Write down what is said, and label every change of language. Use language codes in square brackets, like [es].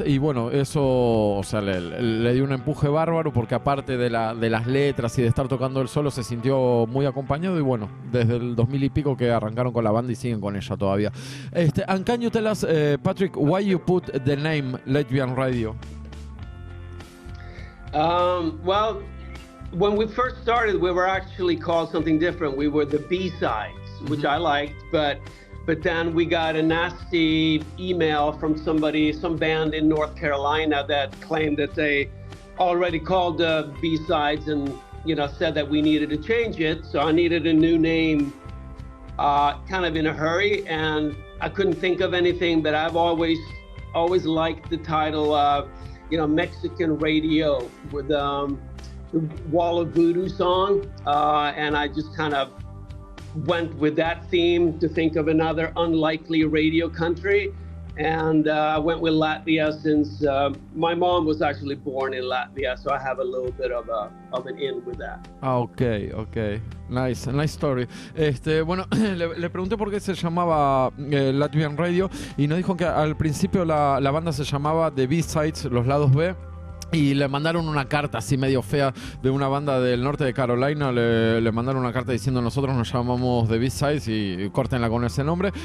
[es] Y bueno, eso, o sea, le dio un empuje bárbaro porque aparte de las letras y de estar tocando él solo, se sintió muy acompañado y bueno, desde el 2000 y pico que arrancaron con la banda y siguen con ella todavía. [en] And can you tell us, Patrick, why you put the name LATVIAN Radio? Well, when we first started, we were actually called something different. We were the B-sides, which I liked, but then we got a nasty email from some band in North Carolina that claimed that they already called the B-sides and, said that we needed to change it. So I needed a new name kind of in a hurry, and I couldn't think of anything, but I've always liked the title, Mexican Radio with the Wall of Voodoo song, and I just kind of went with that theme to think of another unlikely radio country, and I went with Latvia since my mom was actually born in Latvia, so I have a little bit of an in with that. Okay. Nice story. [es] Bueno, le pregunté por qué se llamaba Latvian Radio y nos dijo que al principio la banda se llamaba The B-Sides, los lados B. Y le mandaron una carta así medio fea de una banda del norte de Carolina. Le mandaron una carta diciendo nosotros nos llamamos The B-Sides y córtenla con ese nombre.